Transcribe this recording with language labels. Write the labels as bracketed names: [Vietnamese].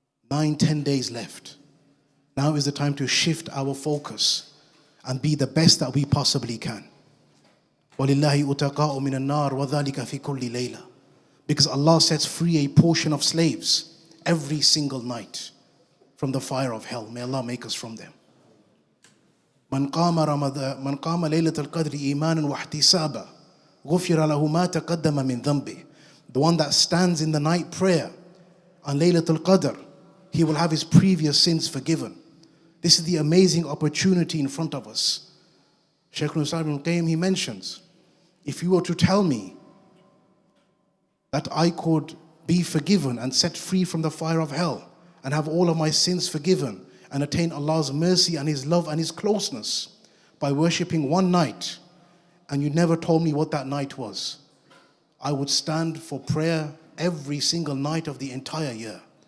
[English] 9-10 days left. Now is the time to shift our focus and be the best that we possibly can. [Arabic] وَلِلَّهِ أُتَقَاءُ مِنَ النَّارِ وَذَلِكَ فِي كُلِّ لَيْلَةٍ. [English] Because Allah sets free a portion of slaves every single night from the fire of hell. May Allah make us from them. [Arabic] من قام ليلة القدر إيمانا واحتسابا غفر له ما تقدم من ذنبه. [English] The one that stands in the night prayer on Laylatul Qadr, he will have his previous sins forgiven. This is the amazing opportunity in front of us. Shaykh he mentions, if you were to tell me that I could be forgiven and set free from the fire of hell and have all of my sins forgiven and attain Allah's mercy and His love and His closeness by worshipping one night, and you never told me what that night was, I would stand for prayer every single night of the entire year.